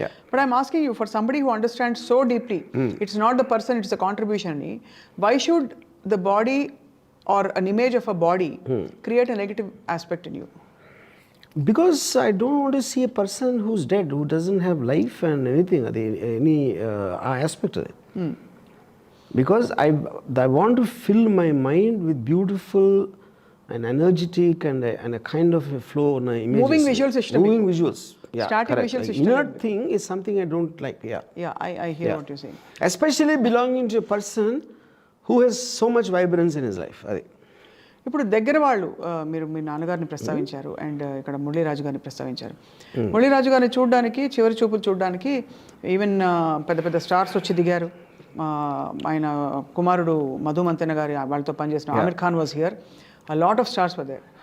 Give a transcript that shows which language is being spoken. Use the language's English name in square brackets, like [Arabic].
[English] But I'm asking you for somebody who understands so deeply it's not the person, it's a contribution అని, why should the body or an image of a body create a negative aspect in you? Because I don't want to see a person who's dead, who doesn't have life and anything, any aspect of it. Because I want to fill my mind with beautiful and energetic and a kind of a flow on images. Moving visual system. Moving visuals. Yeah, static correct. visual system. Inert thing is something I don't like. I hear what you're saying. Especially belonging to a person who has so much vibrance in his life. [Telugu] ఇప్పుడు దగ్గర వాళ్ళు మీరు మీ నాన్నగారిని ప్రస్తావించారు and ఇక్కడ మురళీరాజు గారిని ప్రస్తావించారు. మురళీరాజు గారిని చూడడానికి, చివరి చూపులు చూడడానికి ఈవెన్ పెద్ద పెద్ద స్టార్స్ వచ్చి దిగారు. ఆయన కుమారుడు మధు మంతెన గారి వాళ్ళతో పనిచేసిన [English] Aamir Khan was here, a lot of stars were there.